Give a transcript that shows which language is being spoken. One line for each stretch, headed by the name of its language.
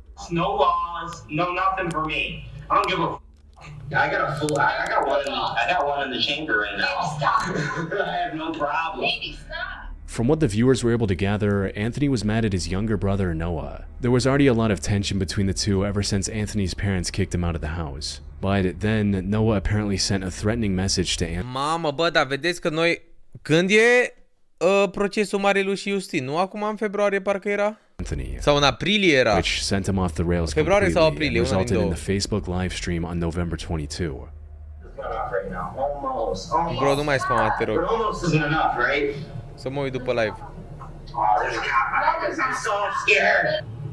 English: No laws, no nothing for me. I don't give a. I got one in the chamber right now. Baby, stop! I have no problem. Baby, stop! From what the viewers were able to gather, Anthony was mad at his younger brother Noah. There was already a lot of tension between the two ever since Anthony's parents kicked him out of the house. But then Noah apparently sent a threatening message to Anthony.
Romanian: Mamă, bă, dar vedeți că noi... Când e procesul Marelu și Justin? Nu acum în februarie parcă era? Sau în aprilie era?
English: Which sent him off the rails completely and resulted in the Facebook live stream on November 22. It's not off right now. Almost.
Romanian: Bro, nu mai spama, te rog.
English: But almost isn't enough, right?
Romanian: Să mă uit după live.
English: Oh, there's a cop. I'm so scared.